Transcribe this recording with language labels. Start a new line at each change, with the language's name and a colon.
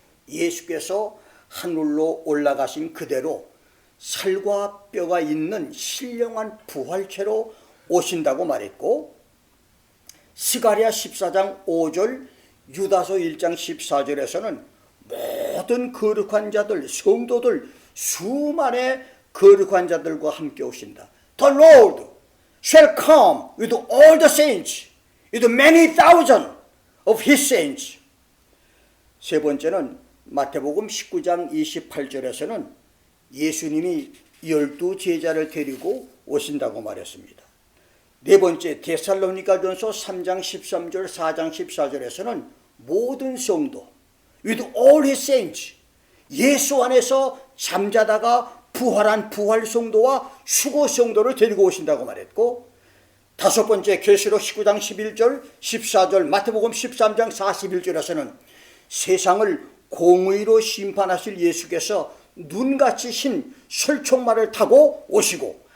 Korean: 예수께서 하늘로 올라가신 그대로 살과 뼈가 있는 신령한 부활체로 오신다고 말했고, 스가랴 14장 5절, 유다서 1장 14절에서는 모든 거룩한 자들, 성도들, 수많은 거룩한 자들과 함께 오신다.
English: The Lord shall come with all the saints, with many thousand of his saints.
Korean: 세 번째는 마태복음 19장 28절에서는 예수님이 12 제자를 데리고 오신다고 말했습니다. 네 번째 데살로니가전서 3장 13절 4장 14절에서는 모든 성도
English: with all his saints,
Korean: 예수 안에서 잠자다가 부활한 부활 성도와 수고 성도를 데리고 오신다고 말했고, 다섯 번째 계시록 19장 11절 14절 마태복음 13장 41절에서는 세상을 공의로 심판하실 예수께서 눈같이 흰 설총말을 타고 오시고